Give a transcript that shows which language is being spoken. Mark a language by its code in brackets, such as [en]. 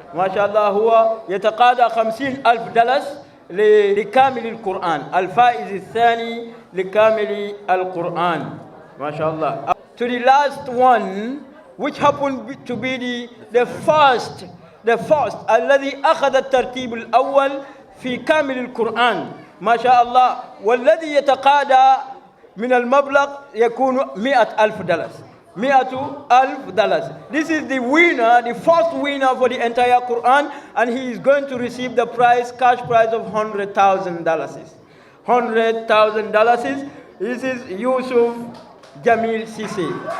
[ar] ما شاء الله هو يتقاضى $50,000 لكامل القرآن. الفائز الثاني لكامل القرآن. ما شاء الله. [en] To the last one, which happened to be the first [ar] الذي أخذ الترتيب الأول في كامل القرآن. ما شاء الله. والذي يتقاضى من المبلغ يكون $100,000. $100,000. [en] This is the winner, the first winner for the entire Quran, and he is going to receive the prize, cash prize of $100,000. $100,000. This is Yusuf Jamil Sise.